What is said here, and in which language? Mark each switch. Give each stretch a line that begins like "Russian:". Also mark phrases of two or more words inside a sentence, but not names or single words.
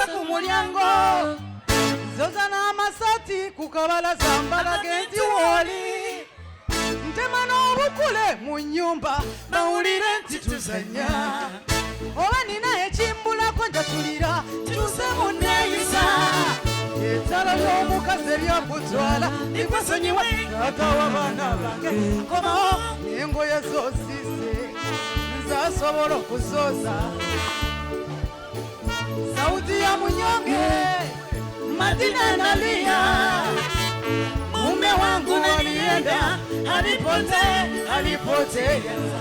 Ganda: ku mulyango zoza n'amasati ku kabalaza mbalage nti wooli ntema n'obukule mu nnyumba bawulire nti tuzanya oba nina ekimbulako njatulira kyuse munneeyisa ettala ly'omukazi eryakutwala likwesonyiwe taata w'abaana bange komawo n'engoye zosiise nzasobola okuzooza
Swahili: sauti ya munyonge Madina nalia mume wangu alienda alipotea